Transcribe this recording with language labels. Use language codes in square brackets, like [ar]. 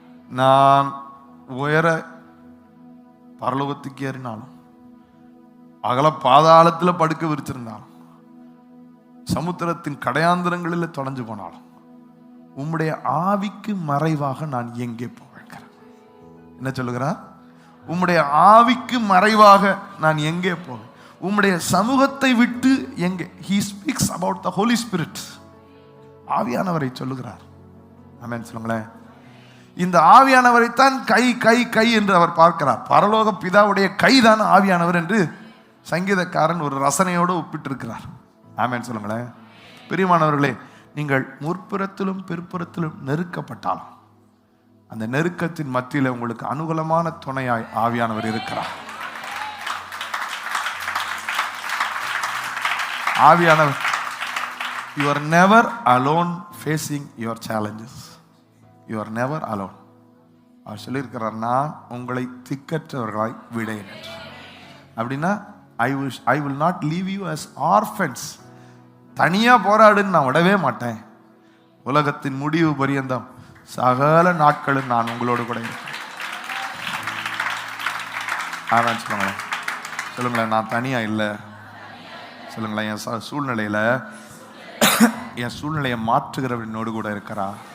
[ta] நான் உயர பரலோகத்துக்கு ஏறினாலும், அகல பாதாளத்தில் படுக்க விரிச்சிருந்தாலும், சமுத்திரத்தின் கடையாந்திரங்களில் தொலைஞ்சு போனாலும், உம்முடைய ஆவிக்கு மறைவாக நான் எங்கே போவேன்? என்ன சொல்லுகிறார்? உம்முடைய ஆவிக்கு மறைவாக நான் எங்கே போவேன்? உம்முடைய சமூகத்தை விட்டு எங்கே? [en] He speaks about the Holy Spirit. [ta] ஆவியானவரை சொல்லுகிறார். ஆமென் சொல்லுங்களேன். இந்த ஆவியானவரைத்தான் கை கை கை என்று அவர் பார்க்கிறார். பரலோக பிதாவுடைய கைதான் ஆவியானவர் என்று சங்கீதக்காரன் ஒரு ரசனையோடு ஒப்பிட்டு இருக்கிறார். ஆமென் சொல்லுங்களேன். பிரியமானவர்களே, நீங்கள் முற்புறத்திலும் பிற்புறத்திலும் நெருக்கப்பட்டாலும் அந்த நெருக்கத்தின் மத்தியில் உங்களுக்கு அனுகூலமான துணையாய் ஆவியானவர் இருக்கிறார். [en] ஆவியானவர், you are never alone facing your challenges. You are never alone. [ta] அவர் சொல்லியிருக்கிறார், நான் உங்களை திக்கற்றவர்களாய் விடேன். [en] அப்படின்னா I will not leave you as orphans. [ta] தனியா போராடுன்னு நான் விடவே மாட்டேன். உலகத்தின் முடிவு பரியந்தம் சகல நாட்களும் நான் உங்களோடு கூட இருக்கேன். ஆமாம் சொல்லுங்களேன். சொல்லுங்களேன், நான் தனியா இல்லை. சொல்லுங்களேன், என் சூழ்நிலையில என் சூழ்நிலையை மாற்றுகிறவர் என்னோடு கூட இருக்கிறா.